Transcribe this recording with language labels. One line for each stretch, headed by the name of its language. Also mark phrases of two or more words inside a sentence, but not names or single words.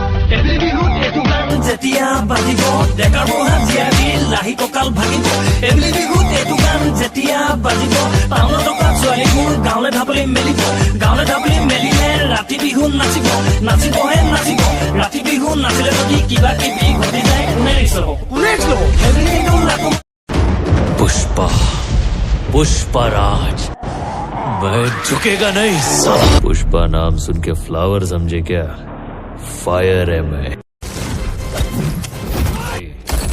Assamese: এপ্ৰিল বিহুত এইটো গান যেতিয়া বাজিব ডেকাৰ বুঢ়া জীয়াৰী লাহি কঁকাল ভাঙিব এপ্ৰিল বিহুত এইটো গান যেতিয়া বাজিব টাউনত থকা ছোৱালীবোৰ গাঁৱলৈ ঢাপলি মেলিব গাঁৱলৈ ঢাপলি মেলিলে ৰাতি বিহু নাচিব নাচিবহে নাচিব ৰাতি বিহু নাচিলে যদি কিবা কিবি ঘটি যায় কোনে ৰিক্স ল'ব এপ্ৰিল বিহু আকৌ
Hindi: पुष्पा पुष्पराज मैं झुकेगा नहीं साला। पुष्पा नाम सुन के फ्लावर समझे क्या? फायर है मैं।